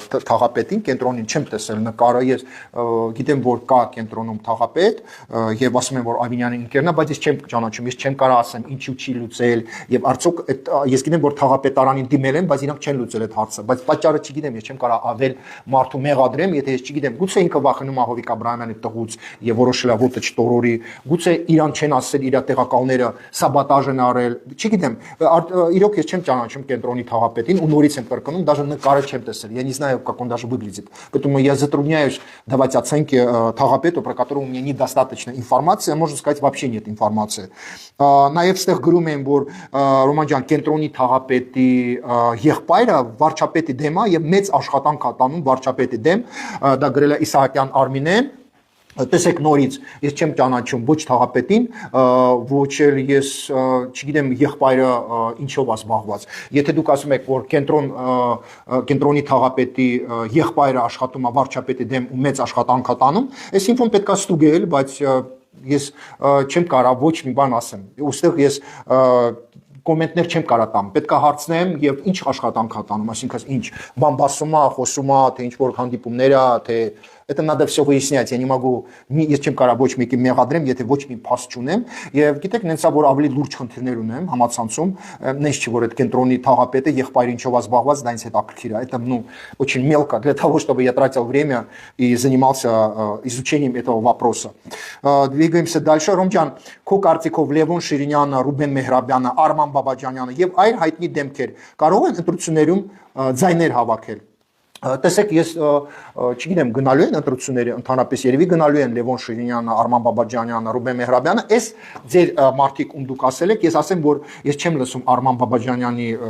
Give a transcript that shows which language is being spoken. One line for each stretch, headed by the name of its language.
Armenian: թաղապետին, կենտրոնին չեմ տեսել նկարը, ես գիտեմ, որ կա կենտրոնում թաղապետ եւ ասում են, որ Ավինյանի ընկերն է, բայց ես չեմ ճանաչում, ես չեմ կարող ասեմ ինչու չի լուծել եւ արդյոք ես գիտեմ, որ թաղապետարանին դիմել են, բայց իրանք չեն լուծել այդ հարցը, բայց պատճառը չգիտեմ, ես չեմ կարող ավել մարդու մեղադրեմ, եթե ես չգիտեմ, գուցե ինքը վախենում է Հովիկ Աբրահամյանի տղուց եւ որոշել է ոտը չտորորի, գուցե իրան չեն ասել իր տեղակալ գնալները սաբոտաժ են արել, չգիտեմ, իրոք ես չեմ ճանաչում կենտրոնի թաղապետին ու նորից եմ կրկնում,
Russian: даже
Armenian: նկարը չեմ տեսել,
Russian: я не знаю, как он даже выглядит, поэтому я затрудняюсь давать оценки թաղապետу, про которого у меня недостаточно информации, а можно сказать вообще нет информации.
Armenian: Նաև ստեղ գրում են, որ Ռոման ջան կենտրոնի թաղապետի եղբայրը վարչապետի դեմ է եւ մեծ աշխատանք է տանում վարչապետի դեմ, դա գրել է Իսահակյան Արմինեն տեսեք նորից ես չեմ ճանաչում ոչ թաղապետին ոչ էլ ես չգիտեմ եղբայրը ինչով է զբաղված եթե դուք ասում եք որ կենտրոնի թաղապետի եղբայրը աշխատում է վարչապետի դեմ ու մեծ աշխատանք է տանում այս ինֆոն պետք է ստուգել բայց ես չեմ կարող ոչ մի բան ասեմ ուստեղ ես կոմենտներ չեմ կարող տամ պետք է հարցնեմ եւ ինչ աշխատանք է տանում այսինքն ինչ բամբասում է խոսում է թե ինչ որ հանդիպումներ է թե
Russian: Это надо все выяснять. Я не могу,
Armenian: ես չեմ կարող ոչ մեկի մեղադրեմ, եթե ոչ մի փաստ չունեմ, եւ գիտեք, նենցա որ ավելի լուրջ խնդիրներ ունեմ համացանցում, նենց չի որ այդ կենտրոնի թաղապետը եղբայրը ինչով է զբաղված, դա ինձ հետաքրքիր է.
Russian: Это, ну, очень мелко для того, чтобы я тратил время и занимался изучением этого вопроса. Двигаемся дальше.
Armenian: Ռոմջան, քո կարծիքով Լևոն Շիրինյանը, Ռուբեն Մեհրաբյանը, Արման Բաբաջանյանը եւ այլ հայտնի դեմքեր կարող են ընտրություններում ձայներ հավաքել Տեսեք, ես չգիտեմ գնալու են ընտրությունների ընդհանրապես երևի գնալու են Լևոն Շիրինյանը, Արման Բաբաջանյանը, Ռուբեն Մեհրաբյանը, այս ձեր մարդիկ ում դուք ասել եք, ես ասեմ, որ ես չեմ լսում Արման Բաբաջանյանի